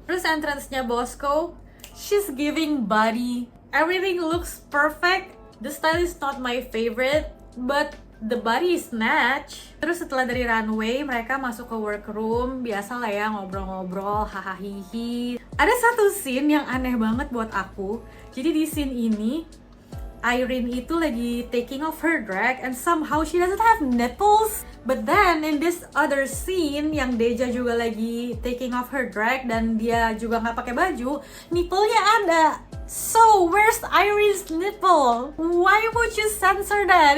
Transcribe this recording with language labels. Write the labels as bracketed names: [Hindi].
[English] Terus entrance-nya Bosco, she's giving body. Everything looks perfect. The style is not my favorite, but the body is snatch. [Indonesian] Terus setelah dari runway, mereka masuk ke workroom. Biasa lah ya, ngobrol-ngobrol, hahaha. Ada satu scene yang aneh banget buat aku. Jadi di scene ini, Irene itu lagi [English] taking off her drag and somehow she doesn't have nipples. But then in this other scene [Indonesian] yang Deja juga lagi [English] taking off her drag [Indonesian] dan dia juga nggak pakai baju, nipple-nya ada. [English] So where's Irene's nipple? Why would you censor that?